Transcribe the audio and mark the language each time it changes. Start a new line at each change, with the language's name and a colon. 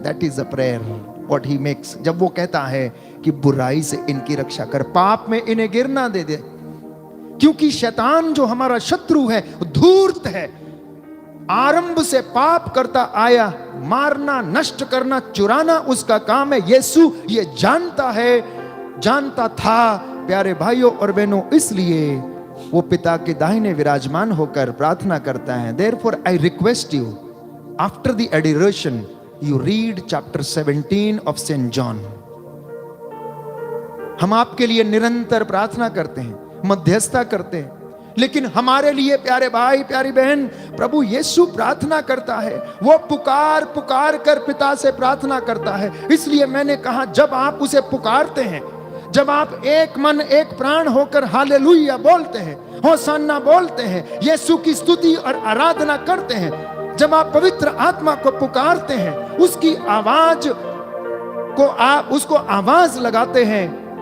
English: That is a prayer what he makes.
Hindi: जब वो कहता है कि बुराई से इनकी रक्षा कर, पाप में इन्हें गिरना दे दे, क्योंकि शैतान जो हमारा शत्रु है धूर्त है, आरंभ से पाप करता आया, मारना, नष्ट करना, चुराना उसका काम है। यीशु ये जानता है, जानता था प्यारे भाइयों और बहनों, इसलिए वो पिता के दाहिने विराजमान होकर प्रार्थना करता है।
English: Therefore I request you, after the adoration, you read chapter 17 of St. John.
Hindi: हम आपके लिए निरंतर प्रार्थना करते हैं, मध्यस्थता करते हैं, लेकिन हमारे लिए प्यारे भाई, प्यारी बहन, प्रभु यीशु प्रार्थना करता है। वो पुकार पुकार कर पिता से प्रार्थना करता है। इसलिए मैंने कहा, जब आप उसे पुकारते हैं, जब आप एक मन एक प्राण होकर हालेलुया बोलते हैं, होशाना बोलते हैं, यीशु की स्तुति और आराधना करते हैं, जब आप पवित्र आत्मा को पुकारते हैं, उसकी आवाज को आप उसको आवाज लगाते हैं,